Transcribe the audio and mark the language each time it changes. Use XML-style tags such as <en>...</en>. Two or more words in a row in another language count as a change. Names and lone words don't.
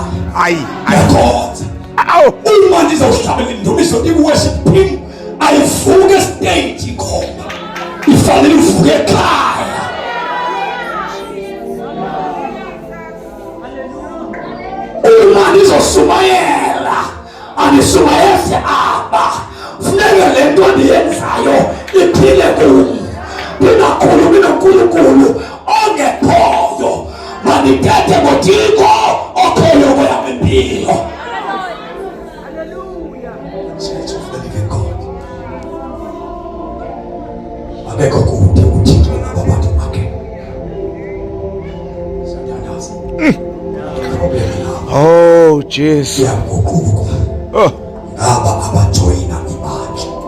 <zu>Yakhonza uma nizawuhlabela indumiso i-worship team ayivuke estage khona, ifanele ivuke ekhaya. Uma nizosumayela anisumayeze aba,</zu> <xh>funeka le nto ndiyenzayo iphile kum. Ninakhulumi noNkulunkulu ongekhoyo, mandithethe ngoThixo okhoyo kweyam impilo.</xh> <en>Church of the living God,</en> <xh>abekho kude uThixo nababantu bakhe.</xh> <zu>Siyadandaza. Problem lapha.</zu> <en>Oh Jesus.</en> <zu>Siyaguquka.</zu> <xh>Ngaba abajoyina ibandla.</xh>